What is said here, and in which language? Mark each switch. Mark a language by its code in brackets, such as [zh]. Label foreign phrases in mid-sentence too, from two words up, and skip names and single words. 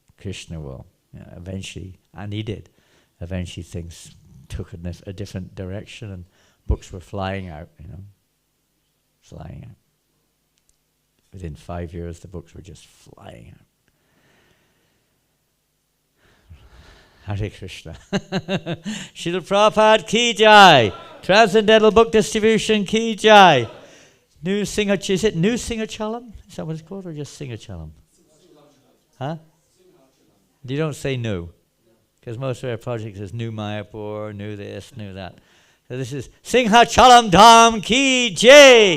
[en] Krishna will, eventually, and he did. Eventually things took a different direction and books were flying out, Flying out. Within 5 years, the books were just flying out. Hare Krishna. Srila Prabhupada [hi] ki jai. [en] Transcendental Book Distribution [hi] ki jai. [en] New Singachalam. Is it New Singachalam? Is that what it's called, or just Singachalam? Huh? You don't say new. Because most of our projects is New Mayapur, New this, New that. So this is Singhachalam Dham [hi] ki jai.